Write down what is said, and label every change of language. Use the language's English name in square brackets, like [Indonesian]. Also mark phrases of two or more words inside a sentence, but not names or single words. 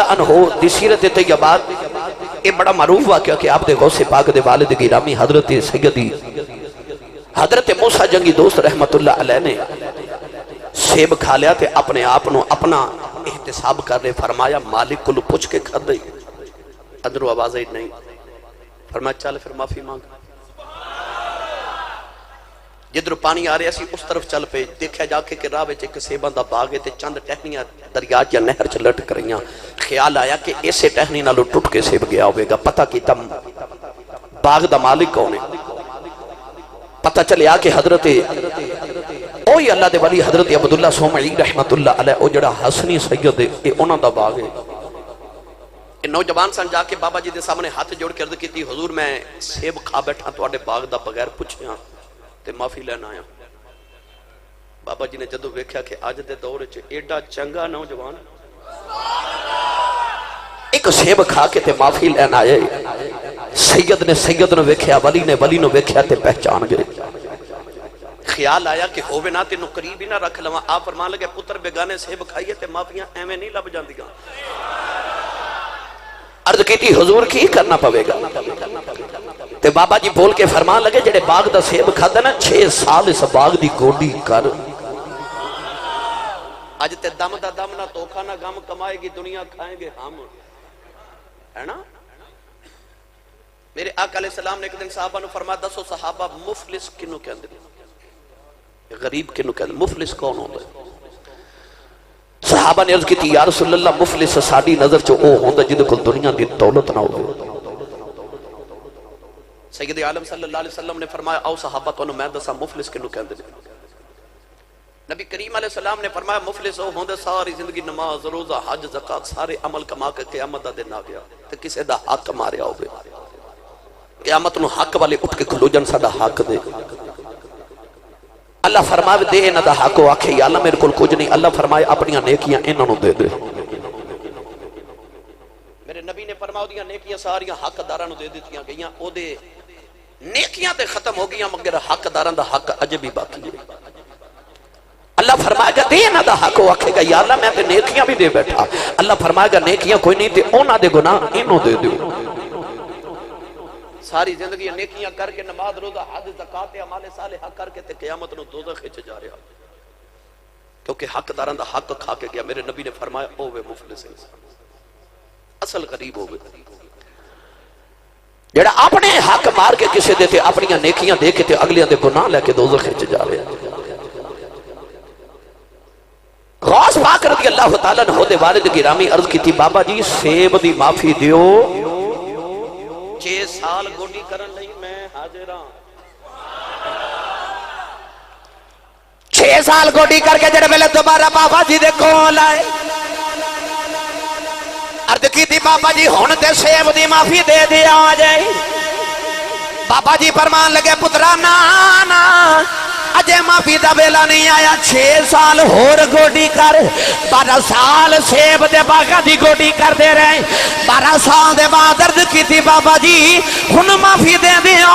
[Punjabi] عنہ دی سیرت طیبات یہ بڑا معروف واقعہ کہ آپ دے غوث پاک دے والد گرامی حضرت سیدی حضرت موسیٰ جنگی دوست [Arabic] رحمت اللہ علیہ [Punjabi] نے سیب کھا لیا تے اپنے آپنوں اپنا احتساب کر رہے فرمایا مالک کو پوچھ کے کھا دے ادھرو آواز نہیں فرمایا چل پھر معافی مانگ. جدھر پانی آ رہا سی اس طرف چل پے. دیکھا جا کے کہ راہ وچ ایک سیباں دا باغ ہے تے چند ٹہنیاں دریا یا نہر چ لٹک رہیاں. خیال آیا کہ اسے ٹہنی نالوں ٹوٹ کے سیب گیا ہوئے گا. پتہ کیتا باغ دا مالک کون ہے. پتہ چلیا کہ حضرت اوہی اللہ دے ولی حضرت عبداللہ سومعی [Arabic] رحمت اللہ علیہ [Punjabi] او جڑا حسنی سید ہے اے انہاں دا باغ ہے. نوجوان سن جا کے بابا جی دے سامنے ہاتھ جوڑ کے عرض کیتی حضور میں سیب کھا بیٹھا تواڈے باغ دا بغیر پوچھیاں تے معافی لینا آیا. بابا جی نے جدو ویکھیا کہ اج دے دور وچ ایڈا چنگا نوجوان ایک سیب کھا کے تے معافی لینا آئے. سید نے سید نو ویکھیا, ولی نے ولی نو ویکھیا تے پہچان گئے. خیال آیا کہ ہووے نہ تینوں قریب ہی نہ رکھ لواں. آپ فرمان لگے پتر بیگانے سیب کھائیے تے معافیاں ایویں نہیں لب جاندیاں. عرض کیتی حضور کی کرنا پوے گا. تے بابا جی بول کے فرمان لگے جڑے باغ دا سیب کھادا نا 6 سال اس باغ دی گوڈی کر. اج تے دم دا دم [Urdu] نہ توکھا نہ غم کمائے گی دنیا کھائیں گے ہم, ہے نا. [Punjabi] میرے آقا [Arabic] علیہ السلام [Punjabi] نے ایک دن صحابہ نو فرمایا دسو صحابہ مفلس کنو کہندے نے, غریب کنو کہندے, مفلس کون ہوندا ہے. صحابہ نے [Urdu] عرض کی تھی [Arabic] یا رسول اللہ [Punjabi] مفلس ساڈی نظر چ او ہوندا جدے کول دنیا دی دولت نہ ہوے. سید عالم [Arabic] صلی اللہ علیہ وسلم [Punjabi] نے فرمایا او صحابہ تانوں میں دساں مفلس کنو کہندے نے. نبی کریم [Arabic] علیہ السلام [Punjabi] نے فرمایا مفلس او ہوندے ساری زندگی نماز روزہ حج زکات سارے عمل کما کے قیامت دا دن آ گیا تے کسے دا حق ماریا ہوے. قیامت نو حق والے اٹھ کے کھلو جن ساڈا حق دے. اللہ فرمائے دے انہاں دا حق. او آکھے [Arabic] یا اللہ [Punjabi] میرے کول کچھ نہیں. اللہ فرمائے اپنی نیکیاں انہاں نو دے دے. میرے نبی نے فرمایا اودیاں نیکیاں ساریاں حقداراں نو دے دتیاں گئیاں. او دے نیکیاں تے ختم ہو گئیاں مگر حقداراں دا حق اج بھی باقی ہے. اللہ فرمائے گا دے انہاں دا حق. او آکھے گا [Arabic] یا اللہ [Punjabi] میں تے نیکیاں بھی دے بیٹھا. اللہ فرمائے گا نیکیاں کوئی نہیں تے انہاں دے گناہ انہوں دے دیو. ساری زندگی نیکیاں کر کے نماز روزہ حج زکات [Arabic] اعمال صالحہ [Punjabi] کر کے تے قیامت نو دوزخ وچ جا رہا کیونکہ حقداراں دا حق کھا کے گیا. میرے نبی نے فرمایا اوے مفلس انسان, اصل غریب ہوے جڑا اپنے حق مار کے کسے دے تے اپنی نیکیاں دے کے تے اگلیاں دے گناہ لے کے دوزخ وچ جا رہا. غوث پاک [Arabic] رضی اللہ تعالیٰ عنہ [Punjabi] دے والد گرامی [Urdu] عرض کی تھی [Punjabi] بابا جی سیب دی معافی دیو 6 سال گوڈی کرن لئی میں حاضر ہاں. 6 سال گوڈی کر کے جڑے ویلے دوبارہ بابا جی دے کول آئے [Urdu] عرض کی تھی [Punjabi] بابا جی ہن تے سیب دی معافی دے دیا جائے. بابا جی فرمان لگے پترا نا نا اجے معافی دا ویلا نہیں آیا. 6 سال ہور گوڈی کر. 12 سال سیب دے باغاں دی گوڈی کر دے رہے. 12 سال دے بعد [Urdu] عرض کی تھی [Punjabi] بابا جی ہن معافی دے دیو.